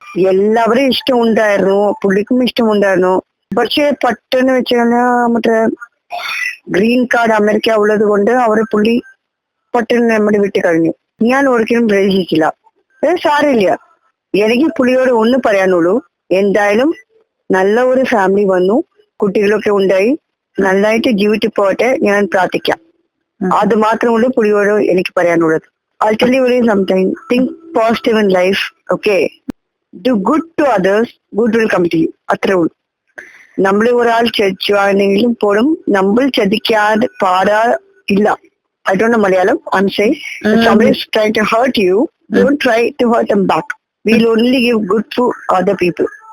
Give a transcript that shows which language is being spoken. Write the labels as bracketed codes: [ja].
[ml] എല്ലാവരും ഇഷ്ടമുണ്ടായിരുന്നു, പുള്ളിക്കും ഇഷ്ടമുണ്ടായിരുന്നു. പക്ഷെ പെട്ടെന്ന് വെച്ച് കഴിഞ്ഞാൽ മറ്റേ ഗ്രീൻ കാർഡ് അമേരിക്ക ഉള്ളത് കൊണ്ട് അവരെ പുള്ളി പെട്ടെന്ന് നമ്മുടെ വിട്ട് കഴിഞ്ഞു. ഞാൻ ഒരിക്കലും പ്രതീക്ഷിച്ചില്ല. സാരമില്ല, എനിക്ക് പുള്ളിയോട് ഒന്ന് പറയാനുള്ളൂ, എന്തായാലും നല്ല ഒരു ഫാമിലി വന്നു, കുട്ടികളൊക്കെ ഉണ്ടായി, നന്നായിട്ട് ജീവിച്ചു പോകട്ടെ, ഞാൻ പ്രാർത്ഥിക്കാം. അത് മാത്രമുള്ളൂ പുള്ളിയോട് എനിക്ക് പറയാനുള്ളത്. [en] I'll tell you very something. Think positive in life, okay? Do good to others, good will come to you. [ml] അത്രേ ഉള്ളൂ. നമ്മൾ ഒരാൾ ചതിച്ചാണെങ്കിലും പോലും നമ്മൾ ചതിക്കാതെ പാടാ ഇല്ല. [en] I don't know Malayalam. I'm saying if somebody is trying to hurt you, don't try to hurt them back. We'll only give good to other people.